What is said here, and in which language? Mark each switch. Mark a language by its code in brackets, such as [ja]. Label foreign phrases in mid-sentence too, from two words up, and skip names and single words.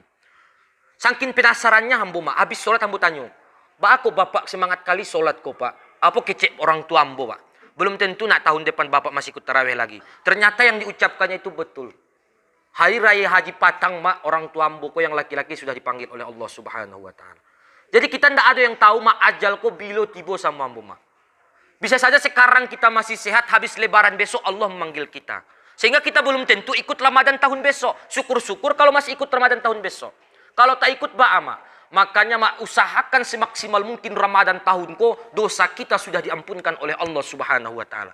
[id] Saking penasarannya Ambo, Mak, habis sholat Ambo tanya, aku bapak semangat kali sholat kok, Pak. Apa kecek orang tua Ambo, Pak? Belum tentu nak tahun depan bapak masih ikut tarawih lagi. Ternyata yang diucapkannya itu betul. Hari Raya Haji Patang, Mak, orang tua Ambo yang laki-laki sudah dipanggil oleh Allah [ar] Subhanahu wa taala. [id] Jadi kita tidak ada yang tahu, [min] Mak, ajal ko bilo tibo sama Ambo, Mak. [id] Bisa saja sekarang kita masih sehat, habis lebaran besok Allah memanggil kita. Sehingga kita belum tentu ikut Ramadan tahun besok. Syukur-syukur kalau masih ikut Ramadan tahun besok. Kalau tak ikut, Mak. Makanya, Mak, usahakan semaksimal mungkin Ramadan tahun ko, dosa kita sudah diampunkan oleh Allah [ar] Subhanahu wa taala.